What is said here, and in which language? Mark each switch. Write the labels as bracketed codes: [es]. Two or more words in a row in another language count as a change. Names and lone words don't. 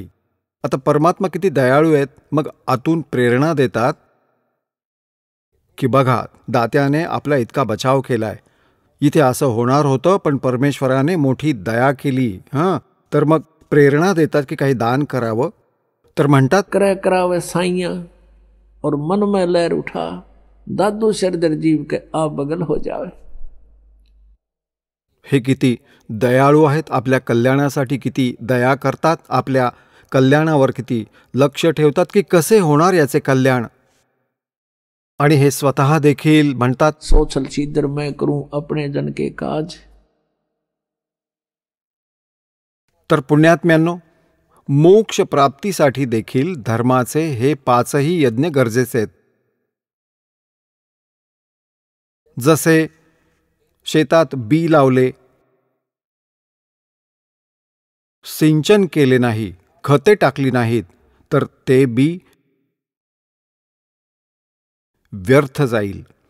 [mr] आता परमात्मा किती दयाळू आहेत. मग आतून प्रेरणा देतात की बघा, दात्याने आपला इतका बचाव केलाय, इथे असं होणार होतं पण परमेश्वराने मोठी दया केली. तर मग प्रेरणा देतात की काही दान करावं. तर म्हणतात, [hi] क्रय करावे साइया और मन में लहर उठा, दादू शरदर जीव के आ बगल हो जावे. [mr] हे किती दयाळू आहेत. आपल्या कल्याणासाठी किती दया करतात, आपल्या कल्याणावर किती लक्ष ठेवतात की कसे होणार याचे कल्याण. आणि हे स्वतः देखील म्हणतात, [hi] सोचल सीधर मैं करूं अपने जन के काज. [mr] तर पुण्यात्म्यांनो, मोक्ष प्राप्तीसाठी देखील धर्माचे हे 5ही यज्ञ गरजेचे आहेत. जसे शेतात बी लावले, सिंचन केले नाही, खते टाकली नाहीत, तर ते बी व्यर्थ जाईल.